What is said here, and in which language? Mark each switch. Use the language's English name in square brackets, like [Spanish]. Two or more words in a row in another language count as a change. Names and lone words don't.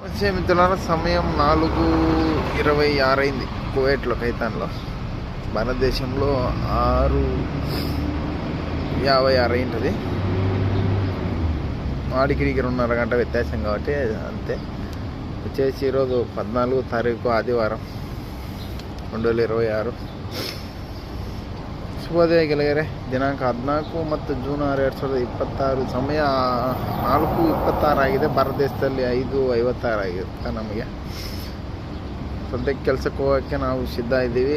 [Telugu] నమస్తే మిత్రులారా, సమయం 4:26 అయింది కువైట్లో, ఖైతాన్లో. భారతదేశంలో 6:56 అయింటుంది. వాడికి 2.5 గంట వ్యత్యాసం కాబట్టి అంతే. వచ్చేసి ఈరోజు 14వ తారీఖు ఆదివారం 2026. [Kannada] ಶುಭೋದಯ ಗೆಳೆಯರೆ. ದಿನಾಂಕ 14 ಮತ್ತು ಜೂನ್ 6, 2026. ಸಮಯ 4:26 ಆಗಿದೆ. ಭಾರತ ದೇಶದಲ್ಲಿ 5:56 ಆಗಿರುತ್ತೆ ನಮಗೆ. ಸದ್ಯಕ್ಕೆ ಕೆಲಸಕ್ಕೆ ಹೋಗೋಕ್ಕೆ ನಾವು ಸಿದ್ಧ ಇದ್ದೀವಿ.